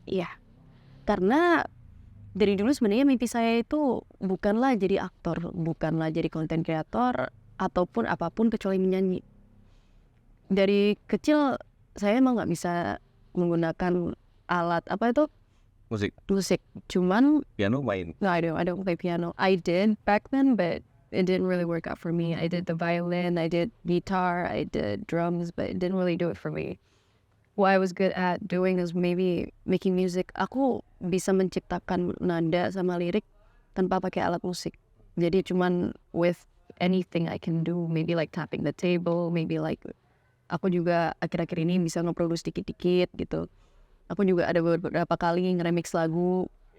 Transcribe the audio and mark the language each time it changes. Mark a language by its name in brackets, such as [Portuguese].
[Indonesian] Iya. Karena dari dulu sebenarnya mimpi saya itu bukanlah jadi aktor, bukanlah jadi content creator ataupun apapun kecuali menyanyi. Dari kecil saya emang nggak bisa menggunakan alat apa itu musik. Cuman Piano main. [English] no, I don't play piano. I did back then, but it didn't really work out for me. I did the violin, I did guitar, I did drums, but it didn't really do it for me. What I was good at doing is maybe making music. [Indonesian] Aku bisa menciptakan nada sama lirik tanpa pakai alat musik. Jadi cuman [English] with anything I can do, maybe like tapping the table, maybe like [Indonesian] aku juga akhir-akhir ini bisa nge-produce dikit-dikit gitu. Aku juga ada beberapa kali nge-remix lagu.